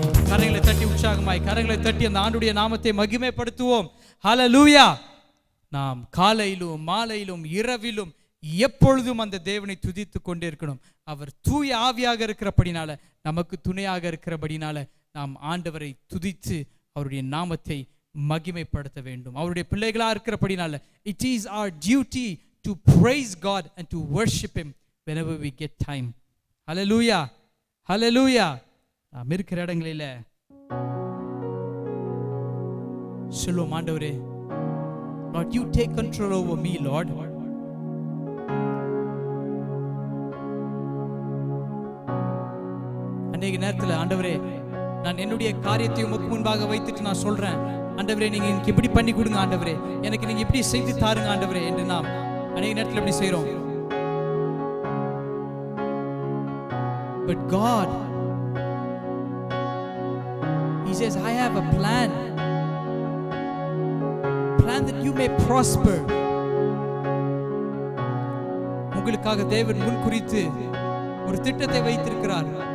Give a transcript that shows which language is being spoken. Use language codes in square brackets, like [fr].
[ta] கரங்களை தட்டி உற்சாகமாய் கரங்களை தட்டி அந்த ஆண்டுடைய நாமத்தை மகிமைப்படுத்துவோம். ஹல்லேலூயா. நாம் காலையிலும் மாலையிலும் இரவிலும் எப்பொழுதும் அந்த தேவனை துதித்து கொண்டே இருக்கணும். அவர் தூய ஆவியாக இருக்கிறபடினால, நமக்கு துணையாக இருக்கிறபடினால நாம் ஆண்டவரை துதித்து அவருடைய நாமத்தை மகிமைப்படுத்த வேண்டும். அவருடைய பிள்ளைகளா இருக்கிறபடினால [en] it is our duty to praise God and to worship him whenever we get time. Hallelujah, hallelujah. [ta] நாம் இருக்கிற இடங்களில சொல்லுவோம், ஆண்டவரே, [en] Lord, you take control over me, Lord. [ta] அநேக நேரத்தில் ஆண்டவரே, நான் என்னுடைய காரியத்தை உமக்கு முன்பாக வைத்துட்டு நான் சொல்றேன், ஆண்டவரே நீங்க எனக்கு இப்படி பண்ணி கொடுங்க, ஆண்டவரே எனக்கு நீங்க இப்படி செய்து தாருங்க ஆண்டவரே என்று நாம் அநேக நேரத்தில் எப்படி செய்றோம். [en] But God, He says, I have a plan that you may prosper. [ta] உங்களுக்காக தேவன் முன் குறித்து ஒரு திட்டத்தை வைத்திருக்கிறார்.